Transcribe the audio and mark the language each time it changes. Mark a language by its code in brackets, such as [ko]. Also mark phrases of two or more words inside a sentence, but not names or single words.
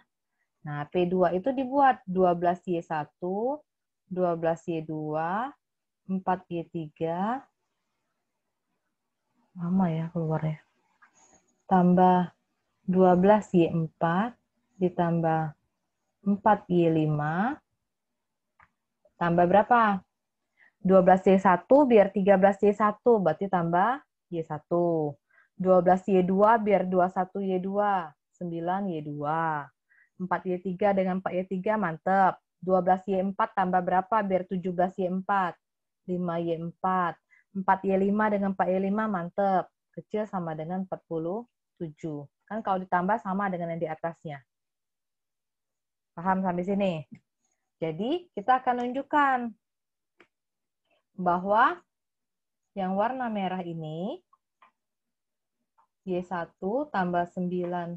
[id] Nah, P2 itu dibuat 12Y1, 12Y2, 4Y3, lama ya keluarnya, tambah 12Y4, ditambah 4Y5, tambah berapa? 12Y1 biar 13Y1, berarti tambah Y1. 12Y2 biar 21Y2, 9Y2. 4Y3 dengan 4Y3 mantep. 12Y4 tambah berapa biar 17Y4? 5Y4. 4Y5 dengan 4Y5 mantep. Kecil sama dengan 47. Kan kalau ditambah sama dengan yang di atasnya. Paham sampai sini? Jadi, kita akan tunjukkan bahwa yang warna merah ini, Y1 tambah 9.